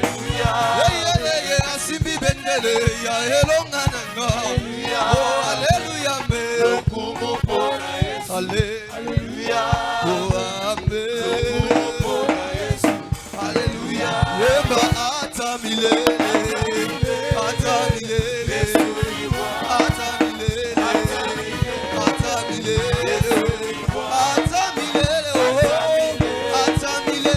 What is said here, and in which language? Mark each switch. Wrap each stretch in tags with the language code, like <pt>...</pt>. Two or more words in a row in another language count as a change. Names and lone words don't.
<ln>Asimbi bendele ya elonga nanga. Oh alléluia me. Alléluia. Oh amen. Alléluia.</ln> <sw>Yeba ata milele. Ata milele. Ata milele. Ata milele. Ata milele. Oh ata milele.</sw>